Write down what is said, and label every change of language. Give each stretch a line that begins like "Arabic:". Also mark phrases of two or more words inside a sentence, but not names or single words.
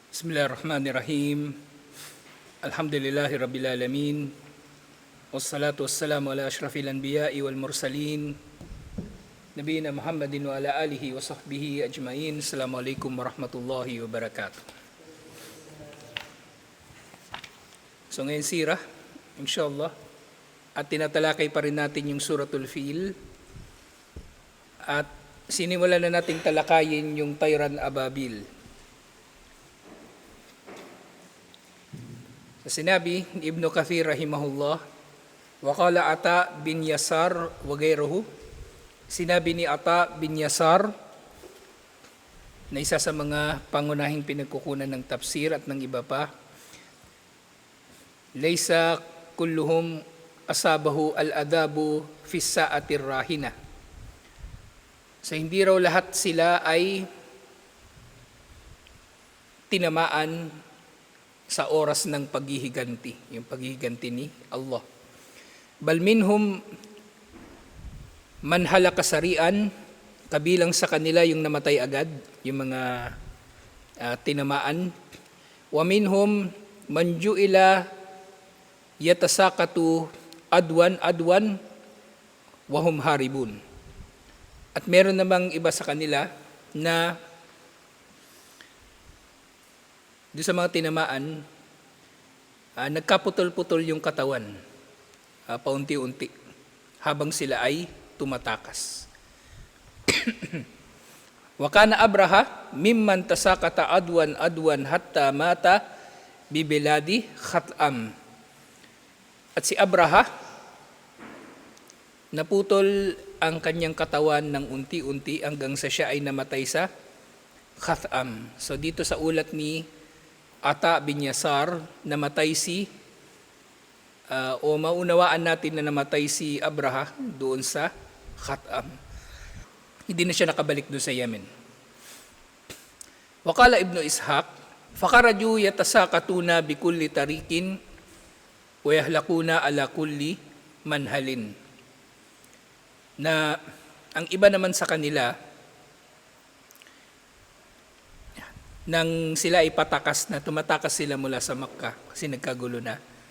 Arabic: بسم الله الرحمن الرحيم. الحمد لله رب العالمين. والصلاة والسلام على أشرف الأنبياء والمرسلين. نبينا محمد وعلى آله وصحبه أجمعين. السلام عليكم ورحمة الله وبركاته.
Filipino: So ngayon sirah, inshallah, at tinatalakay pa rin natin yung Suratul Fil. At sinimulan na nating talakayin yung
Arabic: طيرا أبابيل.
Filipino: Sinabi ni Ibn Kathir rahimahullah,
Arabic: وقال عطاء بن يسار وغيره,
Filipino: sinabi ni Ata bin Yasar na isa sa mga pangunahing pinagkukunan ng tafsir at ng iba pa,
Arabic: ليس كلهم أصابه العذاب في ساعة الراهنة.
Filipino: So hindi raw lahat sila ay tinamaan sa oras ng paghihiganti, yung paghihiganti ni Allah.
Arabic: بل منهم من هلك سريعا,
Filipino: kabilang sa kanila yung namatay agad, yung mga tinamaan.
Arabic: ومنهم من جعل يتساقط عضوا وهم هاربون.
Filipino: At meron namang iba sa kanila na doon sa mga tinamaan, nagkaputol-putol yung katawan paunti-unti habang sila ay tumatakas.
Arabic: وكان أبرهة ممن تساقط عضوا حتى مات ببلاد خثعم.
Filipino: At si Abraha, naputol ang kanyang katawan ng unti-unti hanggang sa siya ay namatay sa Khat'am. So dito sa ulat ni Ata bin Yasar, namatay o maunawaan natin na namatay si Abraha doon sa Khat'am. Hindi na siya nakabalik doon sa Yemen.
Arabic: وقال ابن إسحاق، فخرجوا يتساقطون بكل طريق ويهلكون على كل منهل.
Filipino: Na ang iba naman sa kanila, nang sila ay patakas na, tumatakas sila mula sa Makkah kasi nagkagulo na.